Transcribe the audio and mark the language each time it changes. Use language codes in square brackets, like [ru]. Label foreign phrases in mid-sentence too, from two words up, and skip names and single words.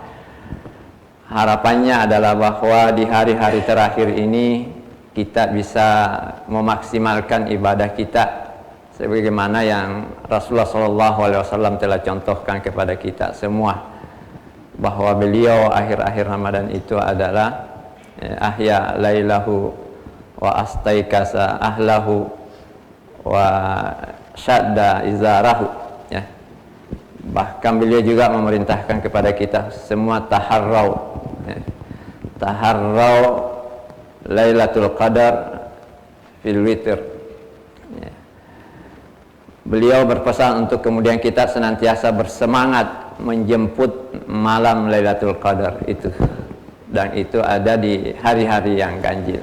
[id] Harapannya adalah bahwa di hari-hari terakhir ini kita bisa memaksimalkan ibadah kita sebagaimana yang Rasulullah SAW telah contohkan kepada kita semua, bahwa beliau akhir-akhir Ramadan itu adalah [ar] أحيا ليله وأيقظ أهله وشد إزاره, [id] ya. Bahkan beliau juga memerintahkan kepada kita semua taharrau, ya. [ar] تحروا ليلة القدر في الوتر, ya. [id] Beliau berpesan untuk kemudian kita senantiasa bersemangat menjemput malam Lailatul Qadar itu, dan itu ada di hari-hari yang ganjil.